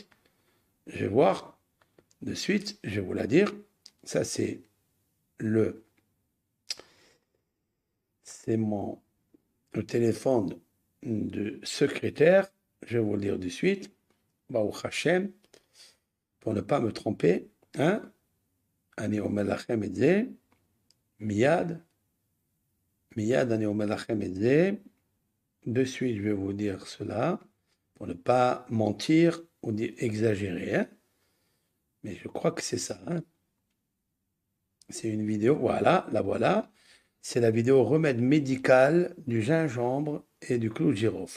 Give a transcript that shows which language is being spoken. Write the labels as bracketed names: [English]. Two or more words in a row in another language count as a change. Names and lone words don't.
[French] Je vais voir de suite. Je vais vous la dire. Ça, c'est le téléphone de secrétaire. Je vais vous le dire de suite. [Hebrew] ברוך השם. [French] Pour ne pas me tromper. Hein? [Hebrew] אני אומר לכם את זה. מיד. מיד אני אומר לכם את זה. [French] De suite, je vais vous dire cela. Pour ne pas mentir ou exagérer. Hein? Mais je crois que c'est ça. Hein? C'est une vidéo. Voilà, la voilà. C'est la vidéo remède médical du gingembre et du clou de girofle.